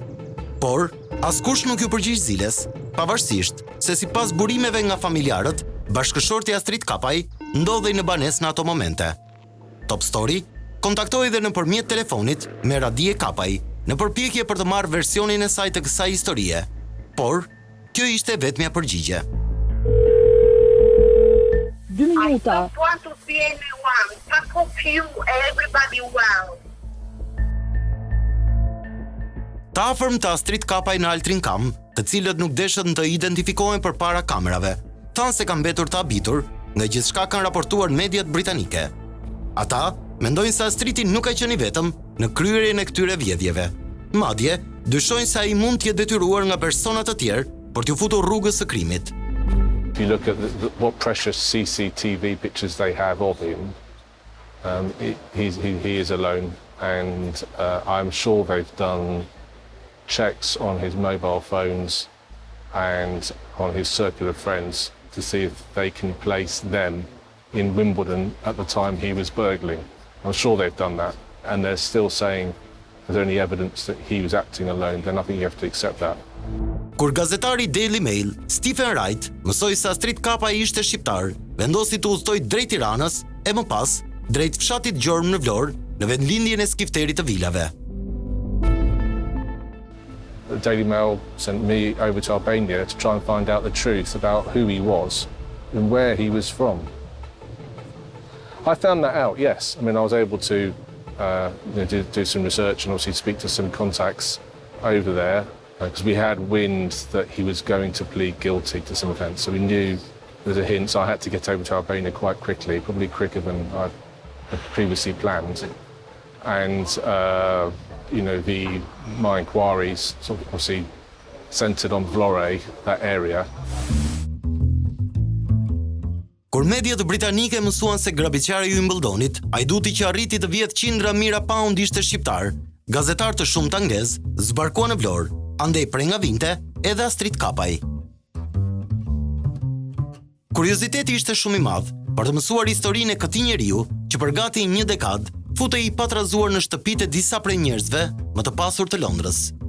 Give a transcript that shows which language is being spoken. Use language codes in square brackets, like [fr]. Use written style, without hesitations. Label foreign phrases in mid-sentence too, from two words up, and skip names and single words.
[sq] Por askush nuk ju përgjigj ziles, pavarësisht se sipas burimeve nga familjarët, bashkëshorti Astrit Kapaj ndodhej në banesë në ato momente. Top Story kontaktoi dhe nëpërmjet telefonit me Radie Kapaj në përpjekje për të marrë versionin e saj të kësaj historie, por kjo ishte vetmja përgjigje. 2 minuta. [en] I don't want to be anyone. Fuck off you, everybody well. [sq] Të afërm të Astrit Kapaj në Altrin kam, të cilët nuk deshën të identifikohen përpara kamerave, thanë se kanë mbetur të habitur, nga gjithçka kanë raportuar mediat britanike. Ata mendojnë se Astriti nuk ka qenë i vetëm në kryerjen e këtyre vjedhjeve. Madje, dyshojnë se ai mund të jetë detyruar nga persona të tjerë për t'u futur rrugës së krimit. [en] If you look at what precious CCTV pictures they have of him, he is alone, and I'm sure they've done checks on his mobile phones and on his circle of friends to see if they can place them in Wimbledon at the time he was burgling. I'm sure they've done that, and they're still saying there's only evidence that he was acting alone, then I think you have to accept that. [sq] Kur gazetari Daily Mail, Stephen Wright, mësoi se Astrit Kapaj ishte shqiptar, vendosi të udhëtoi drejt Tiranës e më pas drejt fshatit Gjormë në Vlorë, në vendlindjen e skifterit të vilave. [en] The Daily Mail sent me over to Albania to try and find out the truth about who he was and where he was from. I found that out, yes. I mean, I was able to do some research and obviously speak to some contacts over there because we had wind that he was going to plead guilty to some offence. So we knew there was a hint, so I had to get over to Albania quite quickly, probably quicker than I had previously planned. And my inquiries sort of obviously centred on Vlorë, that area. [sq] Kur mediat britanike mësuan se grabitqari i Wimbledonit, ajduti që arriti të vjedh qindra mijëra pound ishte shqiptar, gazetar të shumt anglez zbarkuan në Vlorë, andej prej nga vinte edhe Astrit Kapaj. Kurioziteti ishte shumë i madh për të mësuar historinë e këtij njeriu që për gati një dekadë futej i patrazuar në shtëpitë e disa prej njerëzve më të pasur të Londrës.